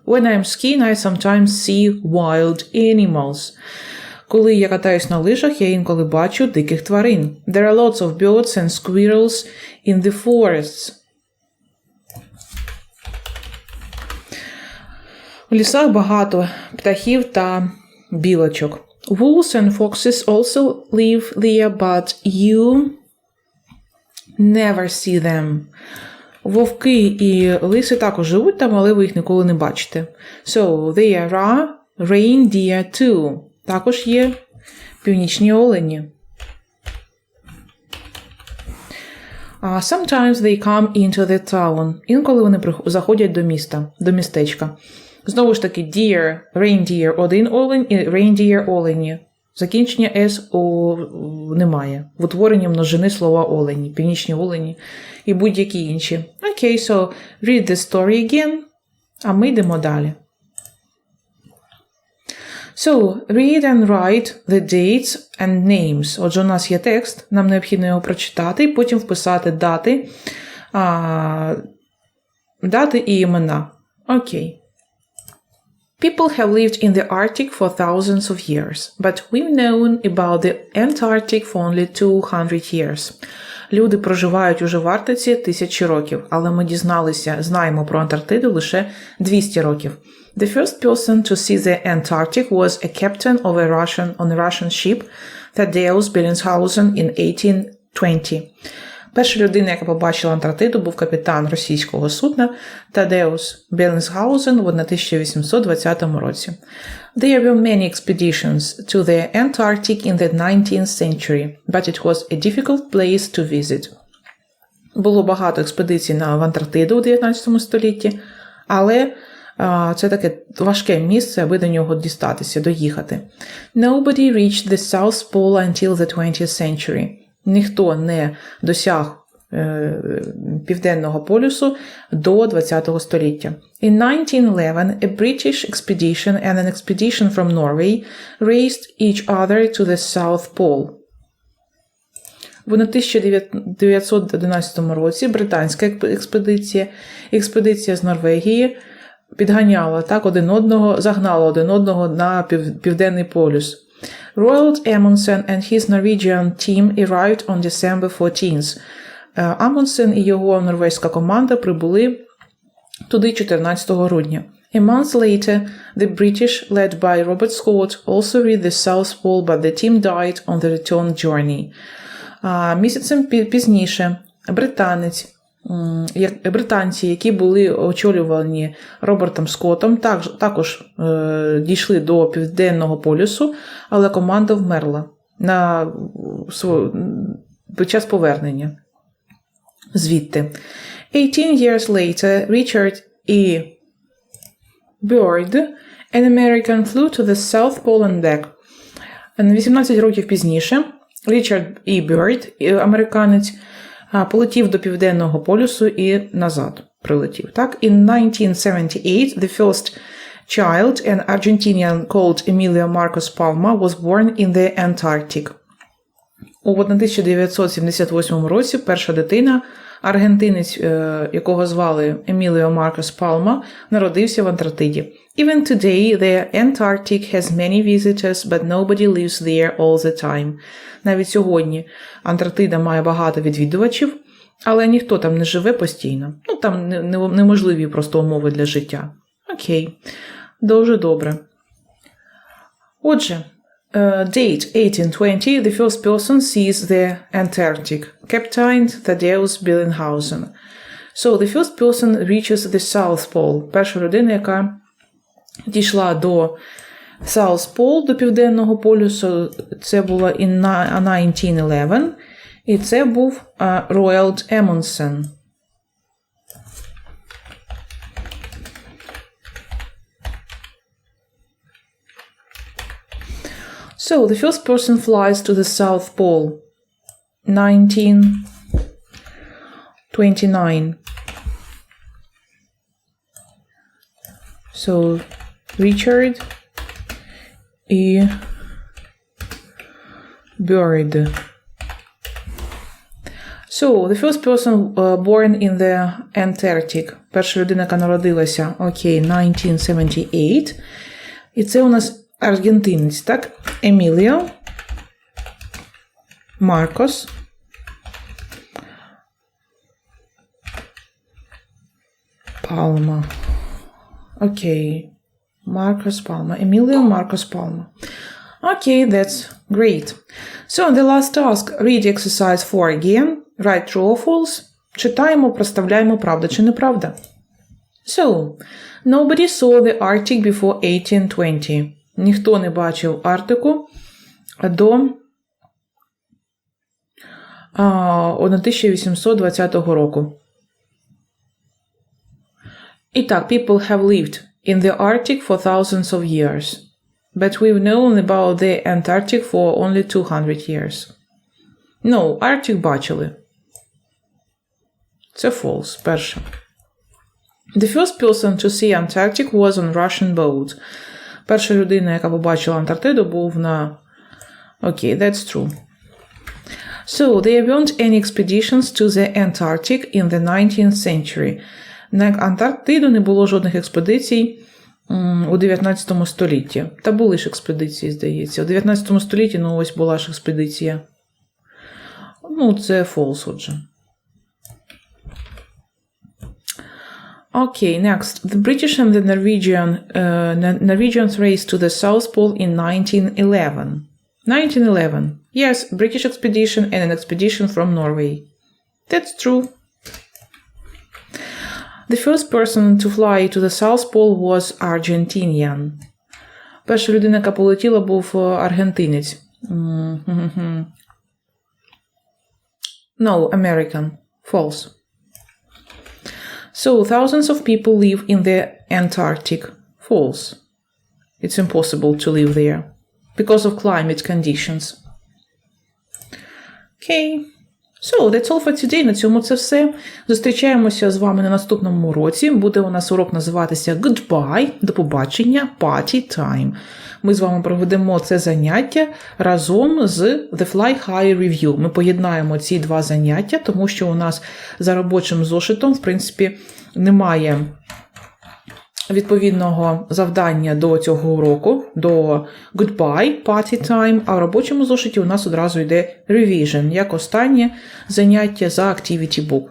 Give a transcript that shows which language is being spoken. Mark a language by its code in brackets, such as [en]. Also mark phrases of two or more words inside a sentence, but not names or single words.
[en] When I'm skiing, I sometimes see wild animals. [uk] Коли я катаюсь на лижах, я інколи бачу диких тварин. [en] There are lots of birds and squirrels in the forests. [uk] У лісах багато птахів та білочок. [en] Wolves and foxes also live there, but you never see them. [uk] Вовки і лиси також живуть там, але ви їх ніколи не бачите. [en] So, there are reindeer too. [uk] Також є північні олені. [en] Sometimes they come into the town. [uk] Інколи вони заходять до міста, до містечка. Знову ж таки, [en] deer, reindeer, [uk] один олень і reindeer олені. Закінчення S немає. В утворенні множини слова олені, північні олені і будь-які інші. Окей, [en] so read the story again. [uk] А ми йдемо далі. [en] So, read and write the dates and names. [uk] Отже, у нас є текст, нам необхідно його прочитати і потім вписати дати і імена. Окей. [en] People have lived in the Arctic for thousands of years, but we've known about the Antarctic for only 200 years. [uk] Люди проживають уже в Арктиці тисячі років, але ми знаємо про Антарктиду лише 200 років. [en] The first person to see the Antarctic was a captain of on a Russian ship, Thaddeus Bellingshausen in 1820. [uk] Перша людина, яка побачила Антарктиду, був капітан російського судна Тадеус Беллінгсгаузен в 1820 році. [en] There were many expeditions to the Antarctic in the 19th century, but it was a difficult place to visit. [uk] Було багато експедицій в Антарктиду у 19 столітті, але це таке важке місце, аби до нього дістатися, доїхати. [en] Nobody reached the South Pole until the 20th century. [uk] Ніхто не досяг Південного полюсу до 20-го століття. [en] In 1911, a British expedition and an expedition from Norway raced each other to the South Pole. [uk] В 1911 році британська експедиція з Норвегії підганяла загнала один одного на Південний полюс. [en] Roald Amundsen and his Norwegian team arrived on December 14th. [uk] Амундсен і його норвезька команда прибули туди 14 грудня. [en] A month later, the British, led by Robert Scott, also reached the South Pole, but the team died on the return journey. [uk] Місяцем пізніше британці, які були очолювані Робертом Скоттом, також дійшли до Південного полюсу, але команда вмерла під час повернення звідти. [en] 18 years later, Richard E. Byrd, an American, flew to the South Pole and back. [uk] 18 років пізніше Річард І. Бyrd, американець, полетів до Південного полюсу і назад прилетів. Так? [en] In 1978, the first child, an Argentinian called Emilio Marcos Palma, was born in the Antarctic. [uk] У 1978 році перша дитина, аргентинець, якого звали Еміліо Маркос Палма, народився в Антарктиді. Even today, the Antarctic has many visitors, but nobody lives there all the time. Навіть сьогодні Антарктида має багато відвідувачів, але ніхто там не живе постійно. Там неможливі просто умови для життя. Окей, дуже добре. Отже, [en] date 1820, the first person sees the Antarctic, Captain Thaddeus Billinghausen. So, the first person reaches the South Pole. [uk] Перша людина, яка дійшла до [en] South Pole, [uk] до Південного полюсу, це було in 1911, і це був Roald Amundsen. [en] So, the first person flies to the South Pole, 1929. So, Richard E. Byrd. So, the first person born in the Antarctic. [uk] Перша людина, яка народилася, 1978. І це у нас аргентинець, так? Еміліо Маркос Палма. Окей. Маркос Палма. Еміліо Маркос Палма. [en] Okay, that's great. So, the last task, read exercise 4 again. Write true or false. [uk] Читаємо, проставляємо, правда чи неправда. [en] So, nobody saw the Arctic before 1820. [uk] Ніхто не бачив Арктику до 1820 року. І так, [en] people have lived in the Arctic for thousands of years. But we've known about the Antarctic for only 200 years. [uk] No, Arctic бачили. Це false, перше. [en] The first person to see Antarctic was on Russian boat. [uk] Перша людина, яка побачила Антарктиду, був на... Окей, [en] that's true. So, there weren't any expeditions to the Antarctic in the 19th century. [uk] На Антарктиду не було жодних експедицій у 19 столітті. Та були ж експедиції, здається. У 19 столітті, ось була ж експедиція. Це false, отже. [en] Okay, next. The British and the Norwegians raced to the South Pole in 1911. 1911. Yes, British expedition and an expedition from Norway. That's true. The first person to fly to the South Pole was Argentinian. Перша людина, яка полетіла, був аргентинець. No, American. False. So, thousands of people live in the Antarctic. False. It's impossible to live there because of climate conditions. Okay. So, that's all for today. [uk] На цьому це все. Зустрічаємося з вами на наступному уроці. Буде у нас урок називатися Goodbye, до побачення, Party Time. Ми з вами проведемо це заняття разом з The FlyHigh Review. Ми поєднаємо ці два заняття, тому що у нас за робочим зошитом, в принципі, немає відповідного завдання до цього уроку, до [en] goodbye, party time, [uk] а в робочому зошиті у нас одразу йде revision, як останнє заняття за [en] activity book.